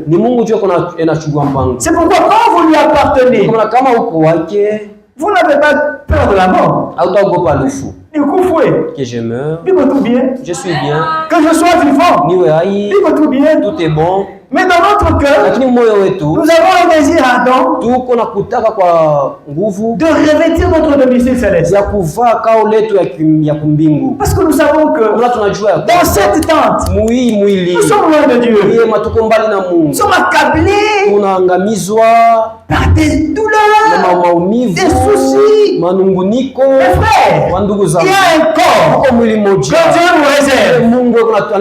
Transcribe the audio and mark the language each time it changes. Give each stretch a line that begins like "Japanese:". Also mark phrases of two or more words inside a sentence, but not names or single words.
French: C'est pourquoi quand vous lui appartenez, vous n'avez pas peur de la mort. Que je meurs, je suis bien. je suis bien. Que je sois vivant, tout est bon. Mais dans notre cœur,
Swahili: lakini moyo wetu
French: nous avons un désir ardent
Swahili: tuko na kutaka kwa nguvu
French: de revêtir notre domicile céleste.
Swahili: ya kuvaa kao letu ya kumbingu.
French: Parce que nous savons que dans cette tente, nous sommes loin de Dieu. Nous sommes accablés par des douleurs, des soucis. Mes frères, il y a un corps que Dieu nous réserve.